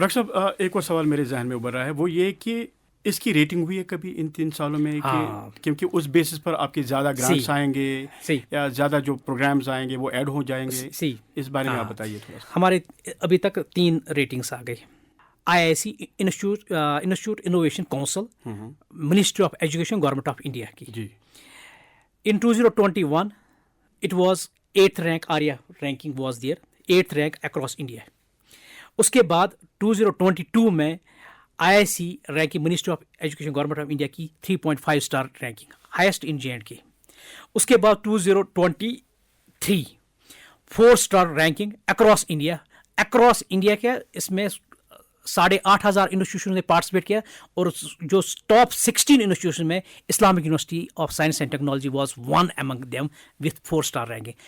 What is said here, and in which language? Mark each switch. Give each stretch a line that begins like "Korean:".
Hindi: Doctor साहब, एक और सवाल मेरे जहन में उभर रहा है, वो ये कि इसकी रेटिंग हुई है कभी इन 3 सालों में कि क्योंकि उस बेसिस पर आपके ज़्यादा ग्रांट्स आएंगे या ज़्यादा जो प्रोग्राम्स आएंगे वो ऐड हो जाएंगे? इस बारे में आप बताइए थोड़ा सा. हमारे अभी तक 3 रेटिंग्स आ गई. IIC institute innovation council, ministry of education, government of India की जी.
English: In 2021 it was 8th rank, ARIA ranking was there, 8th rank across India.
Hindi: उसके बाद 2022 में IIC ranking, ministry of education, government of India की 3.5 star ranking, highest in J&K. उसके बाद 2023 4 star ranking across India. Across India के इसमें 8,500 institution ने participate किया, और जो टॉप 16 इंस्टीट्यूशन में Islamic university of science and technology
English: Was one among them with 4 star ranking.